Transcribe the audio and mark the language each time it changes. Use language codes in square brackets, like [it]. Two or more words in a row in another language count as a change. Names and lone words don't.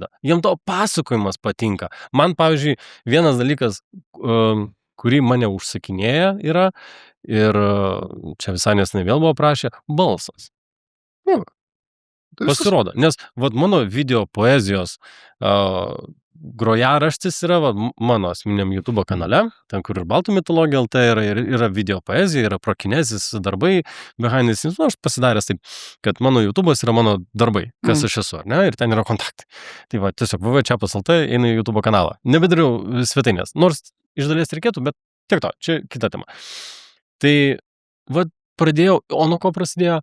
[lt] Jiem to pasakojimas patinka. Man, pavyzdžiui, vienas dalykas, kurį mane užsakinėja yra, ir čia visai nesnai vėl buvo prašę, balsas. Tai viskas. Pasirodo, nes mano video poezijos grojaraštis yra mano asmeniniam YouTube kanale, ten kur ir Baltų mitologija LT yra video poezija, yra prokinezis darbai, [en] behind the scenes, [lt] aš pasidaręs taip, kad mano YouTube'as yra mano darbai, kas aš esu, ar ne, ir ten yra kontaktai. Tai va, tiesiog www.čiapas LT eina į YouTube kanalą. Nebedariau svetainės, nors iš dalies reikėtų, bet tiek to, čia kita tema. Tai pradėjau, o nuo ko prasidėjo?